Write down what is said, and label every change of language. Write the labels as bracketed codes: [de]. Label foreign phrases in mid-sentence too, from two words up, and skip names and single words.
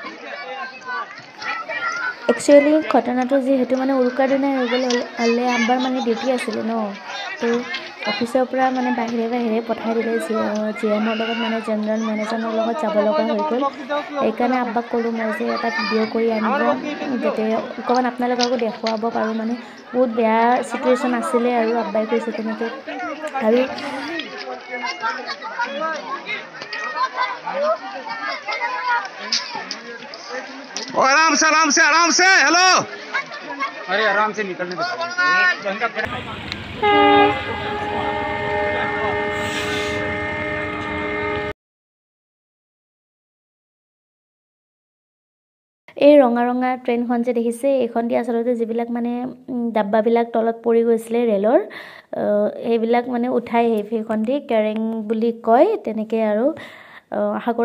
[as] একচুৱেলি ঘটনাটো যিহেতু মানে উৰুকাৰ দিনাই হৈ গ'ল হ'লে আব্বাৰ মানে ডিউটি আছিলে ন তো অফিচৰ পৰা মানে বাহিৰে পঠাই দিলে জিএমৰ লগত মানে [en] general manager [as] লগত যাব লগা হৈ গ'ল সেইকাৰণে আব্বাক ক'লোঁ মই যে এটা ভিডিঅ' কৰি আনিব যাতে অকণমান আপোনালোককো দেখুৱাব পাৰোঁ মানে বহুত বেয়া চিটুৱেশ্যন আছিলে আৰু আব্বাই কৈছে তেনেকৈ আৰু [hi] आराम से हेलो अरे आराम से निकलने दो [as] এই ৰঙা ট্ৰেইনখন যে দেখিছে এইখন দি আচলতে যিবিলাক মানে ডাব্বাবিলাক তলত পৰি গৈছিলে ৰেলৰ সেইবিলাক মানে উঠাই সেইখন দি কেৰেং বুলি কয় তেনেকৈ আৰু আশা কৰোঁ